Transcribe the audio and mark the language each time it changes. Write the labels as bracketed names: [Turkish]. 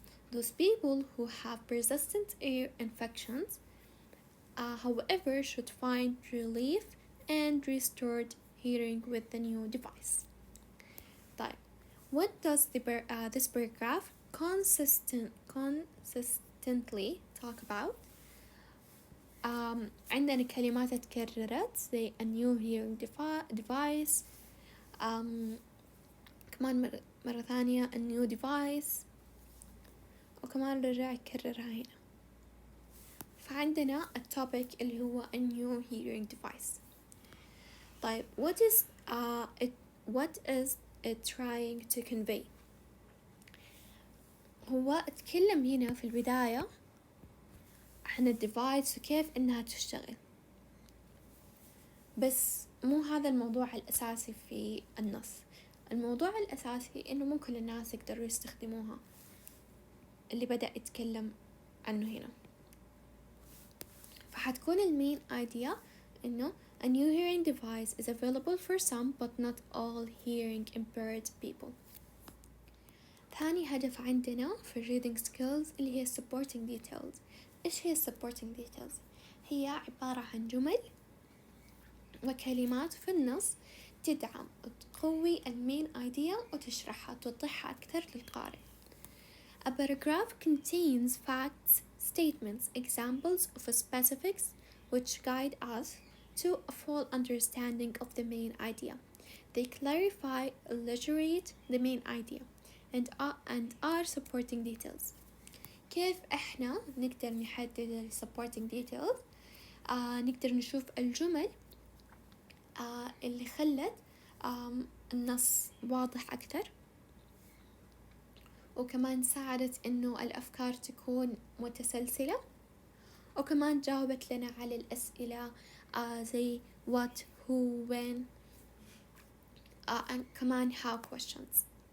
[English] Those people who have persistent ear infections, however, should find relief and restored hearing with the new device. طيب, what does this paragraph consistently talk about? [Arabic] عندنا كلمات تكررت زي [English] a new hearing device، [Arabic] كمان مرة ثانية [English] a new device، [Arabic] وكمان رجع يكررها هنا. فعندنا التوبيك اللي هو [English] a new hearing device. [Arabic] طيب [English] what is it trying to convey؟ [Arabic] هو اتكلم هنا في البداية عن الديفايس وكيف انها تشتغل، بس مو هذا الموضوع الأساسي في النص. الموضوع الأساسي إنه مو كل الناس يقدروا يستخدموها، اللي بدأ يتكلم عنه هنا. فحتكون المين idea إنه [English] a new hearing device is available for some but not all hearing impaired people. [Arabic] ثاني هدف عندنا في reading skills اللي هي supporting details. إيش هي supporting details؟ هي عبارة عن جمل وكلمات في النص تدعم وتقوي المين idea وتشرحها توضحها أكثر للقارئ. [English] A paragraph contains facts, statements, examples of specifics which guide us to a full understanding of the main idea. They clarify, illustrate the main idea and are supporting details. [Arabic] كيف احنا نقدر نحدد ال supporting details؟ نقدر نشوف الجمل اللي خلت النص واضح أكتر، وكمان ساعدت إنه الأفكار تكون متسلسلة، وكمان جاوبت لنا على الأسئلة زي [English] what, who, when [Arabic] كمان [English] how questions.